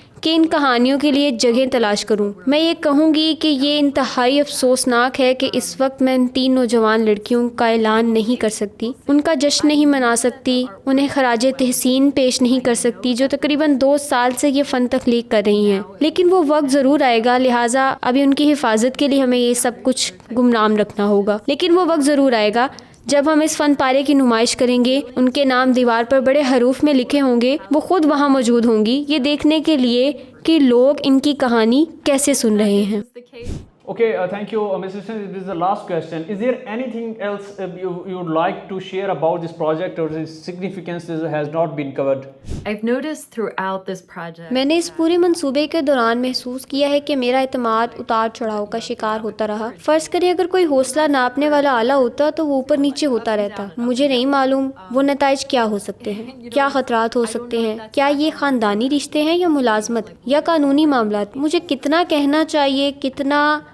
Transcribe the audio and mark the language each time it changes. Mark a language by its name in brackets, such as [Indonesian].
[Urdu] کہ ان کہانیوں کے لیے جگہیں تلاش کروں۔ میں یہ کہوں گی کہ یہ انتہائی افسوسناک ہے کہ اس وقت میں ان 3 نوجوان لڑکیوں کا اعلان نہیں کر سکتی، ان کا جشن نہیں منا سکتی، انہیں خراج تحسین پیش نہیں کر سکتی، جو تقریباً 2 سال سے یہ فن تخلیق کر رہی ہیں۔ لیکن وہ وقت ضرور آئے گا، لہٰذا ابھی ان کی حفاظت کے لیے ہمیں یہ سب کچھ گمنام رکھنا ہوگا۔ لیکن وہ وقت ضرور آئے گا جب ہم اس فن پارے کی نمائش کریں گے، ان کے نام دیوار پر بڑے حروف میں لکھے ہوں گے، وہ خود وہاں موجود ہوں گی، یہ دیکھنے کے لیے کہ لوگ ان کی کہانی کیسے سن رہے ہیں۔ [English] Okay, thank you, Mr. Sen. This is the last question. Is there anything else you would like to share about this project, or its significance has not been covered? I've noticed throughout this project [Urdu] میں نے اس پورے منصوبے کے دوران محسوس کیا ہے کہ میرا اعتماد اتار چڑھاؤ کا شکار ہوتا رہا۔ فرض کریں اگر کوئی حوصلہ ناپنے والا آلہ ہوتا تو وہ اوپر نیچے ہوتا رہتا۔ مجھے نہیں معلوم وہ نتائج کیا ہو سکتے ہیں، کیا خطرات ہو سکتے ہیں، کیا یہ خاندانی رشتے ہیں یا ملازمت یا قانونی معاملات۔ مجھے کتنا کہنا چاہیے، کتنا